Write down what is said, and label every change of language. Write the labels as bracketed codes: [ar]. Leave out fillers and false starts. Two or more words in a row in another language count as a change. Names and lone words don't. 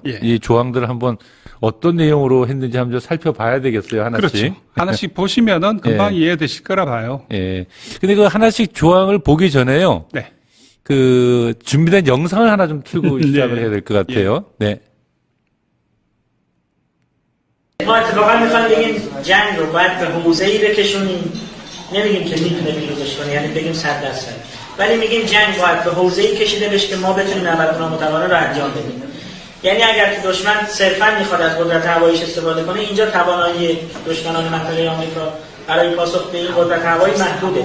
[ko] 예. 이 조항들을 한번 어떤 내용으로 했는지 한번 살펴봐야 되겠어요. 하나씩. 그렇죠. 하나씩 보시면은 금방 예. 이해되실 거라 봐요. 예. 근데 그 하나씩 조항을 보기 전에요. 네. 그 준비된 영상을 하나 좀 틀고 네. 시작을 해야 될 것 같아요. 네. [fa] ما اتفاقا میخوایم بگیم جنگ رو باید به حوزه‌ای بکشونیم نمیگیم که میتونه پیروزش کنه یعنی بگیم 100%. ولی میگیم جنگ باید به حوزه‌ای کشیده بشه که ما بتونیم عملکرد متقابل رو انجام بدیم. یعنی اگر که دشمن صرفا میخواد از قدرت هواییش استفاده کنه اینجا توانایی دشمنان منطقه آمریکا برای پاسخ به این قدرت هوایی محدوده.